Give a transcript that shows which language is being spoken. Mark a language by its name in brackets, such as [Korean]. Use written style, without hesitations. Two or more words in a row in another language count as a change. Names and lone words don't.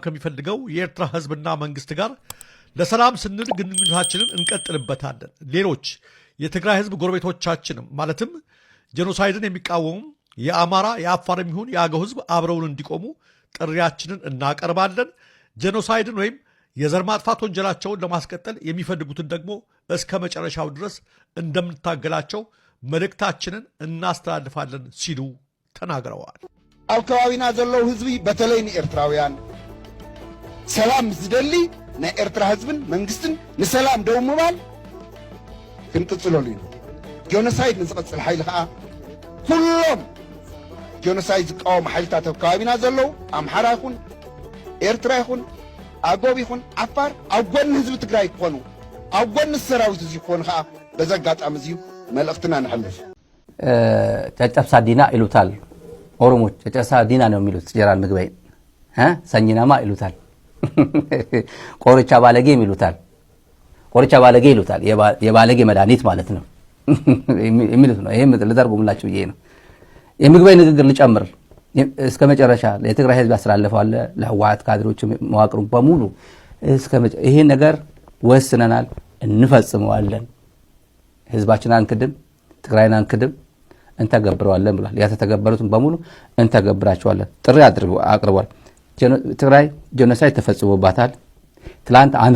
[Amharic] ከሚፈልገው የኤርትራ ህዝብና መንግስት ጋር ለሰላም ስንል ግንኙነታችንን እንቀጥልበታለን። ሌሎች የትግራይ ህዝብ ጎረቤቶቻችንም ማለትም ጄኖሳይድን የሚቃወሙ የአማራ የአፋር የሚሆን የአገው ህዝብ አብረውን እንዲቆሙ ጥሪያችንን እናቀርባለን። ጄኖሳይድን ወይም የዘር ማጥፋት ወንጀላቸውን ለማስቀጠል የሚፈልጉትን ደግሞ እስከ መጨረሻው ድረስ እንደምንታገላቸው መልእክታችንን እናስተላልፋለን ሲሉ ተናግረዋል። [Tigrinya] ኣብ ከባቢና ዘለው ህዝቢ በተለይ ንኤርትራውያን ሰላም ዝደሊ ናይ ኤርትራ ህዝብን መንግስትን ንሰላም ደው ምባል ክንቅጽለሉ እዩ። ጆኖሳይድ ንዝቐጽል ሓይሊ ከዓ ኩሎም ጆኖሳይድ ዝቃወሙ ሓይልታት ኣብ ከባቢና ዘለው ኣምሓራ ይኹን ኤርትራ ይኹን ኣጎብ ይኹን ዓፋር ኣብ ጎኒ ህዝቢ ትግራይ ክኾኑ ኣብ ጎኒ ሰራዊት እዚ ክኾኑ ከዓ በዚ ኣጋጣሚ እዚዩ መልእኽትና ንሕልፍ። [Amharic] ጨጨብሳ ዲና ይሉታል ኦሮሞች። ጨጨብሳ ዲና ነው የሚሉት ጀነራል ምግበይ። ሰኝናማ ይሉታል። ቆርቻ ባለጌ ይሉታል። ቆርቻ ባለጌ ይሉታል። የባለጌ መድኃኒት ማለት ነው የሚሉት ነው። ይሄም ልተርጉምላችሁ ብዬ ነው። የምግበይ ንግግር ልጨምር እስከ መጨረሻ ለትግራይ ህዝብ ያስተላልፈው አለ ለህወሓት ካድሬዎች መዋቅሩ በሙሉ ይሄ ነገር ወስነናል፣ እንፈጽመዋለን። ህዝባችን አንክድም፣ ትግራይን አንክድም፣ እንተገብረዋለን ብሏል። ያተተገበሩትን በሙሉ እንተገብራቸዋለን ጥሪ አቅርቧል። ትግራይ ጄኖሳይድ ተፈጽሞባታል። ትላንት